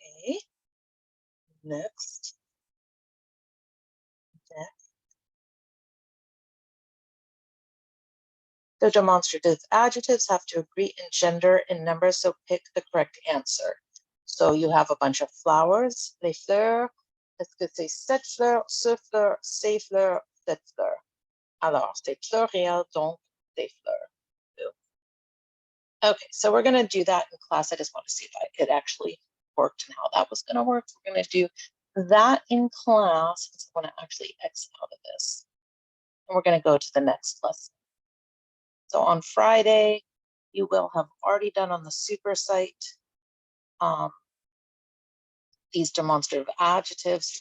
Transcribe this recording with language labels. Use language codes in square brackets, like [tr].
[en] Okay. Next. Next. The demonstrative adjectives have to agree in gender and number, so pick the correct answer. So you have a bunch of flowers, [fr] les fleurs, Est-ce que c'est cette fleur, ce fleur, ces fleurs, cette fleur? Alors, c'est pluriel, donc des fleurs. [en] Okay, so we're going to do that in class. I just want to see if it actually worked and how that was going to work. We're going to do that in class. So I want to actually exit out of this. And we're going to go to the next lesson. So on Friday, you will have already done on the super site these demonstrative adjectives.